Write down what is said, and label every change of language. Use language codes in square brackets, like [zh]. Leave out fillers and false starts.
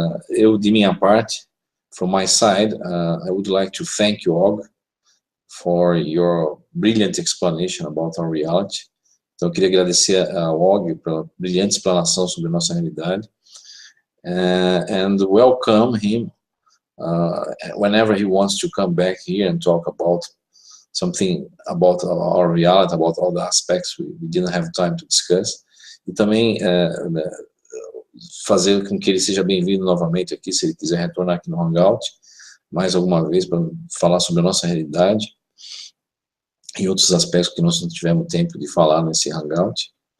[pt] Eu, de minha parte, [en] from my side, I would like to thank you, Aug, for your brilliant explanation about our reality. [pt] Então, eu queria agradecer ao Aug pela brilhante explanação sobre a nossa realidade. [en] And welcome him whenever he wants to come back here and talk about something about our reality, about all the aspects we didn't have time to discuss. [pt] E também fazer com que ele seja bem-vindo novamente aqui, se ele quiser retornar aqui no Hangout, mais alguma vez, para falar sobre a nossa realidade e outros aspectos que nós não tivemos tempo de falar nesse Hangout.